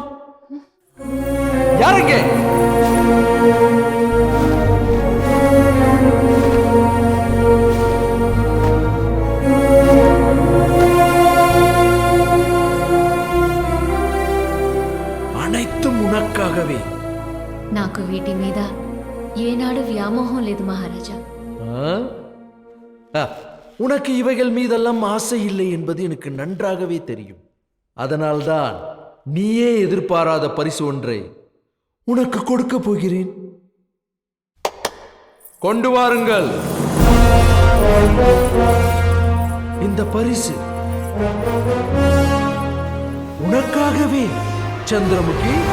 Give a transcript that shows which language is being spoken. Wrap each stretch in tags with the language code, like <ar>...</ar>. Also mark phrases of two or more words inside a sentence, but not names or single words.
<ta>யாருங்க? அனைத்தும் உனக்காகவே.</ta> <te>నాకు వీటి మీద ఏనాడు వ్యామోహం లేదు మహారాజా.</te> <ta>உனக்கு இவைகள் மீதெல்லாம் ஆசை இல்லை என்பது எனக்கு நன்றாகவே தெரியும். அதனால்தான் நீயே எதிர்பாராத பரிசு ஒன்றை உனக்கு கொடுக்க போகிறேன். கொண்டு வாருங்கள். இந்த பரிசு உனக்காகவே சந்திரமுகி.</ta>